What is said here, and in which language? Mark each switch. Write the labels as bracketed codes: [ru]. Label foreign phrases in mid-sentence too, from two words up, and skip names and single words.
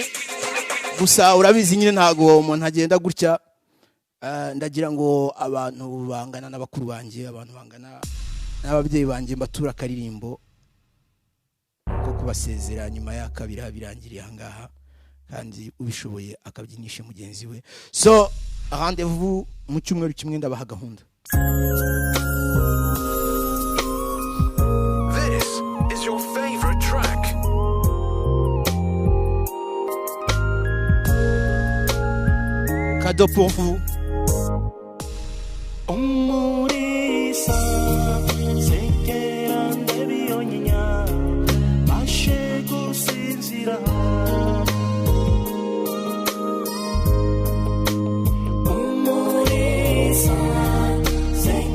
[rw] Gusa urabizi nyine ntago umuntu agenda gutya. Ndagira ngo abantu bangana n'abakuru banjye, abantu bangana n'ababyeyi banjye mbatura karirimbo ko kubasezera nyuma ya kabiri birangiriye ahangaha, kandi ubishoboye akabyinisha mugenzi we. So rendez-vous mu cyumweru kimwe ndabaha gahunda. [en] This is your favorite track. [fr] Cadeau pour vous. [rw] Umurisa sekera ndebi onyinya bashe gusinzira umurisa